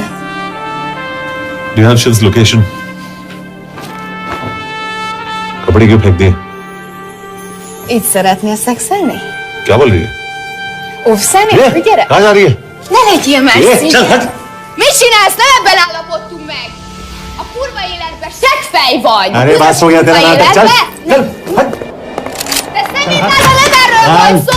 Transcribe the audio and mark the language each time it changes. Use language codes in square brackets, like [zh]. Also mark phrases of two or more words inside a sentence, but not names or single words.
[en] Do you have Shiv's location? [hi] कपड़े क्यों फेंक दिए? [hu] Így szeretnél szexelni? [hi] क्या बोल रही है? [hu] Óvszani? [hi] ये, [hu] Gyere! [hi] कहाँ जा रही है? [hu] Ne legyél messzi! [hi] ये, चल हट! [hu] Mit csinálsz? Nem ebben állapodtunk meg! A kurva életben seggfej vagy! [hi] अरे बस हो गया तेरा नाटक, चल! चल! [hu] De szerintem nem erről van szó!